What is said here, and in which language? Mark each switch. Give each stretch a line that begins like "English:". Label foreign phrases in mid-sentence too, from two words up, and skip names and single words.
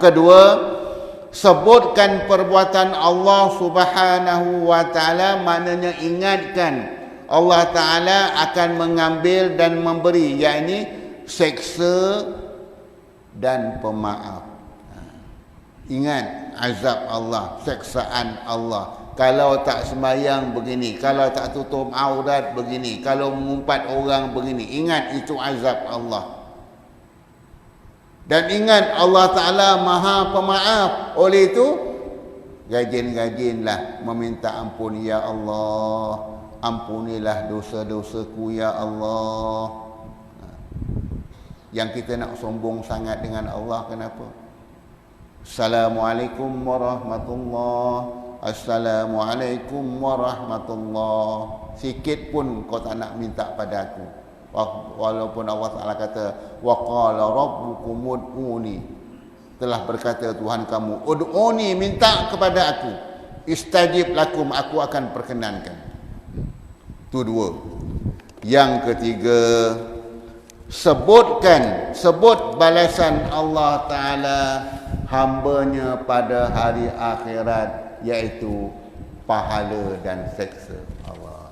Malay: Kedua, sebutkan perbuatan Allah
Arabic: سبحانه وتعالى,
Malay: maknanya ingatkan Allah Ta'ala akan mengambil dan memberi, yakni seksa dan pemaaf. Ingat azab Allah, seksaan Allah. Kalau tak sembahyang begini, kalau tak tutup aurat begini, kalau mengumpat orang begini. Ingat itu azab Allah. Dan ingat Allah Ta'ala Maha Pemaaf. Oleh itu, rajin-rajinlah meminta ampun. Ya Allah, ampunilah dosa-dosaku ya Allah. Yang kita nak sombong sangat dengan Allah, kenapa?
Arabic: السلام عليكم ورحمة الله. السلام عليكم ورحمة الله.
Malay: Sikit pun kau tak nak minta pada aku. Walaupun Allah Ta'ala kata
Arabic: وقال ربكم ادعوني,
Malay: telah berkata Tuhan kamu, ud'uni, minta kepada aku,
Arabic: استجب لكم,
Malay: aku akan perkenankan. Itu dua. Yang ketiga, sebut balasan Allah Ta'ala hambanya pada hari akhirat, iaitu pahala dan seksa Allah.